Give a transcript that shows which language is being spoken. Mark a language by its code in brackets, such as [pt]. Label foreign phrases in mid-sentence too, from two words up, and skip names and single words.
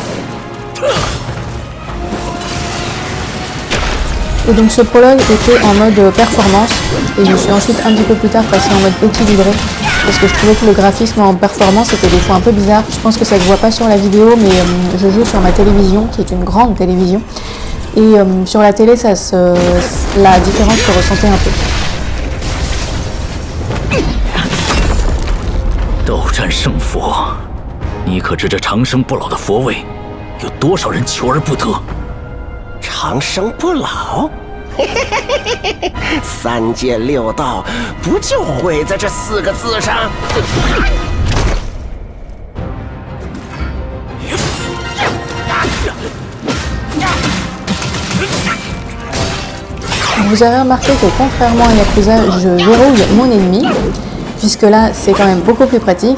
[fr] Et donc ce prologue était en mode performance et je suis ensuite un petit peu plus tard passée en mode équilibré parce que je trouvais que le graphisme en performance était des fois un peu bizarre. Je pense que ça ne se voit pas sur la vidéo, mais je joue sur ma télévision qui est une grande télévision et sur la télé la différence se ressentait un peu. [zh] 斗战胜佛，你可知这长生不老的佛位，有多少人求而不得？长生不老，三界六道不就毁在这4个字上 [fr] ？Vous avez remarqué que contrairement à Yakuza, je verrouille mon ennemi, puisque là c'est quand même beaucoup plus pratique.